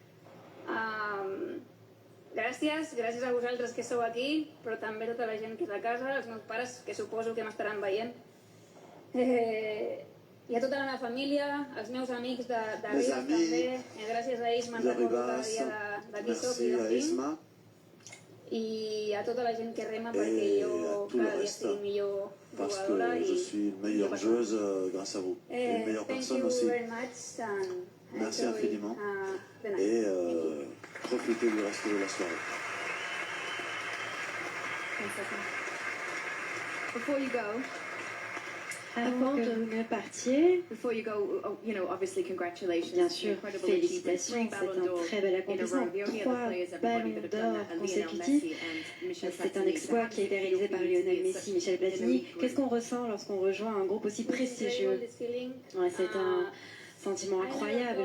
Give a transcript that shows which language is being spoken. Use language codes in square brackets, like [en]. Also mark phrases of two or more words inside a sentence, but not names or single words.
[ca] Gràcies a vosaltres que sou aquí, però també a tota la gent que és a casa, els meus pares, que suposo que m'estaran veient. I a tota la meva família, els meus amics de Ribes també, gràcies a ells me'n recordo cada dia de qui soc i d'on vinc. I a tota la gent que rema perquè jo cada dia estic millor jugadora i... [fr] Je suis une meilleure joueuse grâce à vous. Et une meilleure personne aussi. Merci infiniment. Et profitez du reste de la soirée. [en] Before you go, [fr] avant que vous ne partiez, bien sûr, félicitations, c'est un très bel accomplissement. 3 ballons d'or consécutifs, c'est un exploit qui a été réalisé par Lionel Messi, Michel Platini. Qu'est-ce qu'on ressent lorsqu'on rejoint un groupe aussi prestigieux? C'est un sentiment incroyable.